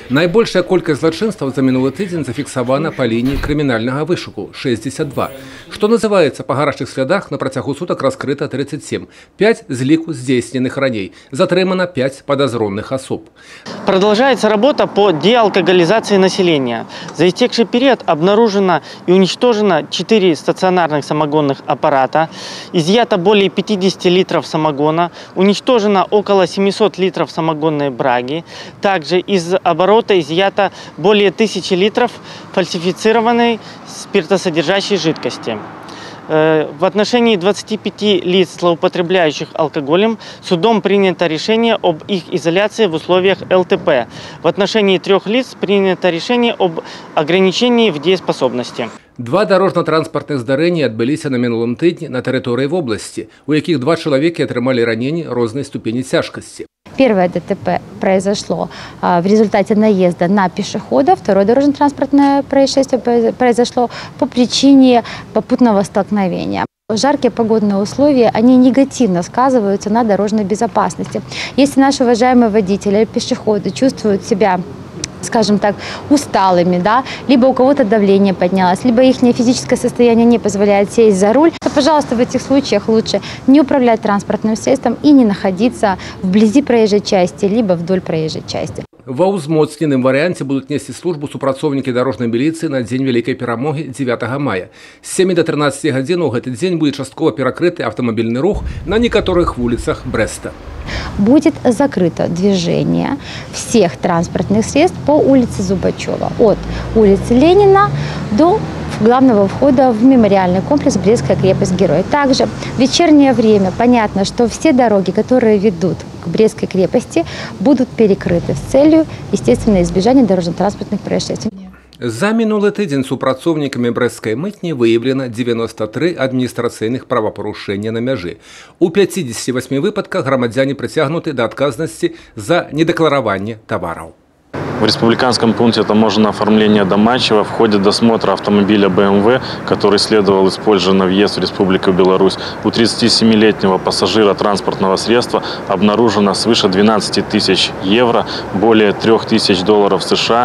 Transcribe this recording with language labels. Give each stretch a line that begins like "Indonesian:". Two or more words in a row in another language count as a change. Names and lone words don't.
Belarusian: Найбольшая колькасць злачынстваў за мінулы тыдзень зафіксавана па лініі крымінальнага вышуку – 62. Што называецца, па гарачых слядах на працягу сутак раскрыта 37. 5 з ліку здзейсненых раней.
Russian: Затрымана 5 подозренных особ. Продолжается работа по деалкоголизации населения. За истекший период обнаружено и уничтожено 4 стационарных самогонных аппарата, изъято более 50 литров самогона, уничтожено около 700 литров самогонной браги. Также из оборота изъято более 1000 литров фальсифицированной спиртосодержащей жидкости. В отношении 25 лиц, злоупотребляющих алкоголем, судом принято решение об их изоляции в условиях ЛТП. В отношении 3 лиц принято решение об ограничении в дееспособности.
Belarusian: 2 дорожно-транспортных здарэнні адбыліся на мінулым тыдні на тэрыторыі вобласці, у якіх 2 чалавекі атрымалі раненні рознай ступені цяжкасці.
Russian: Первое ДТП произошло в результате наезда на пешехода. Второе дорожно-транспортное происшествие произошло по причине попутного столкновения. Жаркие погодные условия, они негативно сказываются на дорожной безопасности. Если наши уважаемые водители, пешеходы чувствуют себя, скажем так, усталыми, да, либо у кого-то давление поднялось, либо их физическое состояние не позволяет сесть за руль, то, пожалуйста, в этих случаях лучше не управлять транспортным средством и не находиться вблизи проезжей части, либо вдоль проезжей части.
Belarusian: Ва ўзмоцненым варыянце будуць несці службу супрацоўнікі дарожнай міліцыі на дзень вялікай перамогі 9 мая. З 7 до 13 гадзін у гэты дзень будзе часткова перакрыты аўтамабільны рух на некаторых вуліцах Брэста.
Russian: Будет закрыто движение всех транспортных средств по улице Зубачева. От улицы Ленина до главного входа в мемориальный комплекс «Брестская крепость-Герой». Также в вечернее время понятно, что все дороги, которые ведут к Брестской крепости, будут перекрыты с целью, естественно, избежания дорожно-транспортных происшествий.
Belarusian: За мінулы тыдзень супрацоўнікамі брэсцкай мытні выяўлена 93 адміністрацыйных правапарушэння на мяжы. У 58 выпадках грамадзяне прыцягнуты да адказнасці за недэклараванне тавараў.
Russian: В республиканском пункте таможенного оформления Домачева в ходе досмотра автомобиля BMW, который следовал использовать на въезд в Республику Беларусь, у 37-летнего пассажира транспортного средства обнаружено свыше 12 тысяч евро, более 3000 долларов США.